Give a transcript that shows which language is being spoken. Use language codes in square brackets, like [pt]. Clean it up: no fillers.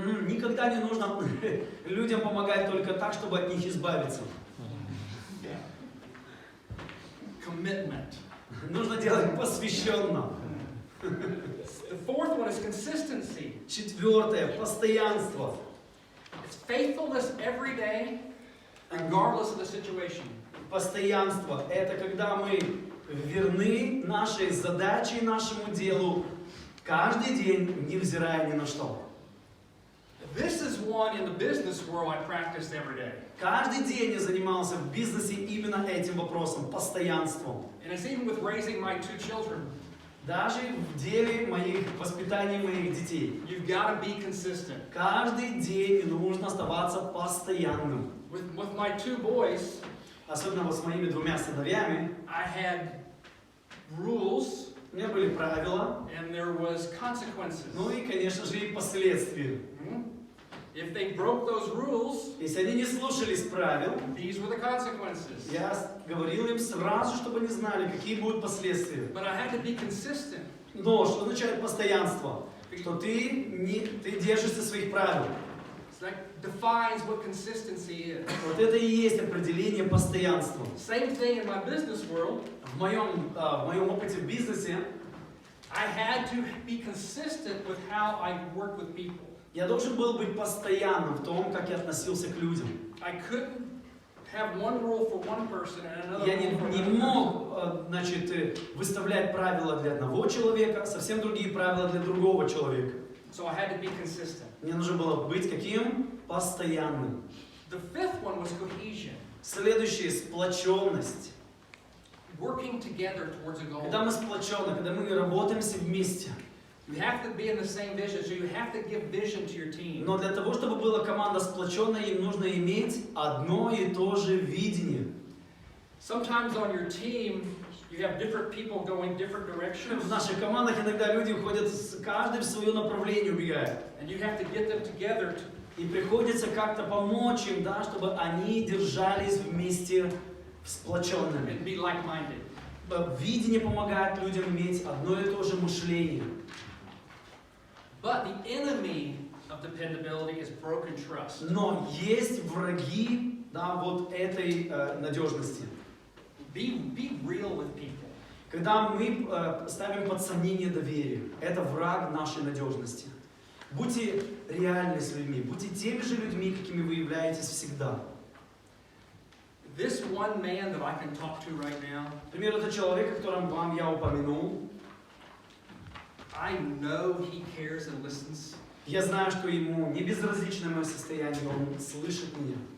[ru] Никогда не нужно людям помогать только так, чтобы от них избавиться. [en] Commitment. [ru] Нужно делать посвященно. [en] The fourth one is consistency. [ru] Четвертое, постоянство. [en] It's faithfulness every day, regardless of the situation. [ru] Постоянство – это когда мы верны нашей задаче и нашему делу каждый день, невзирая ни на что. [en] This is one in the business world I practiced every day. [ru] Каждый день я занимался в бизнесе именно этим вопросом, постоянством. [en] And it's even with raising my two children. [ru] Даже в деле воспитания моих детей. [en] You've got to be consistent. [ru] Каждый день нужно оставаться постоянным. [en] With my two boys, [ru] Особенно вот с моими двумя сыновьями, [en] I had rules [ru] у меня были правила, [en] and there was consequences. [ru] ну и, конечно же, и последствия. [en] If they broke those rules, [ru] Если они не слушались правил, [en] these were the consequences. [ru] я говорил им сразу, чтобы они знали, какие будут последствия. [en] But I had to be consistent. [ru] Но что означает постоянство? Что ты держишься своих правил. [en] That defines what consistency is. [ru] Вот это и есть определение постоянства. [en] Same thing in my business world. [ru] В моем опыте в бизнесе [en] I had to be consistent with how I work with people. [ru] я должен был быть постоянным в том, как я относился к людям. [en] I couldn't have one rule for one person and another [ru] Я [en] rule for [ru] не [en] another. [ru] мог, выставлять правила для одного человека, совсем другие правила для другого человека. [en] So I had to be consistent. [ru] Мне нужно было быть каким? Постоянным. [en] The fifth one was cohesion. [ru] Следующее – сплоченность. [en] Working together towards a goal. [ru] Когда мы сплочены, когда мы работаем все вместе. [en] You have to be in the same vision, so you have to give vision to your team. [ru] Но для того, чтобы была команда сплоченная, им нужно иметь одно и то же видение. [en] Sometimes on your team, you have different people going different directions. [ru] В наших командах иногда люди уходят, каждый в свое направление убегает. [en] And you have to get them together [ru] И приходится как-то помочь им, да, чтобы они держались вместе сплоченными. [en] and be like-minded. [ru] Видение помогает людям иметь одно и то же мышление. [en] But the enemy of dependability is broken trust. [ru] Но есть враги, да, вот этой надежности. [en] Be real with people. [ru] Когда мы ставим под сомнение доверие, это враг нашей надежности. Будьте реальны с людьми, будьте теми же людьми, какими вы являетесь всегда. [en] This one man that I can talk to right now, [ru] Например, это человек, о котором вам я упомянул. [en] I know he cares and listens. [ru] Я знаю, что ему не безразлично мое состояние, он слышит меня.